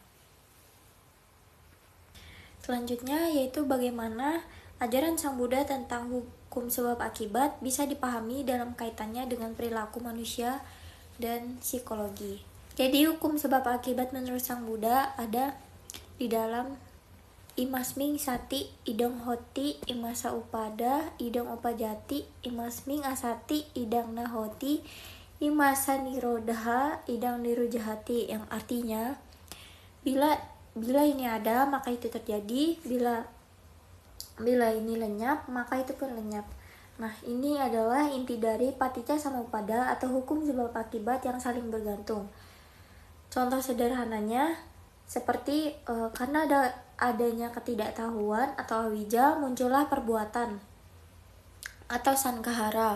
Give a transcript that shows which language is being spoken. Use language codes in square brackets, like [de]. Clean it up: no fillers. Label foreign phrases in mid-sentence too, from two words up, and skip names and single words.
[id] Selanjutnya yaitu bagaimana ajaran Sang Buddha tentang hukum sebab akibat bisa dipahami dalam kaitannya dengan perilaku manusia dan psikologi. Jadi hukum sebab akibat menurut Sang Buddha ada di dalam [pi] imasming sati idong hoti imasa upada idong upajati imasming asati idang nahoti imasa nirodha idang nirujahati, [id] yang artinya bila ini ada maka itu terjadi, bila ini lenyap maka itu pun lenyap. Nah, ini adalah inti dari [pi] paticca samuppada [id] atau hukum sebab akibat yang saling bergantung. Contoh sederhananya seperti karena adanya ketidaktahuan atau awija muncullah perbuatan atau sankahara.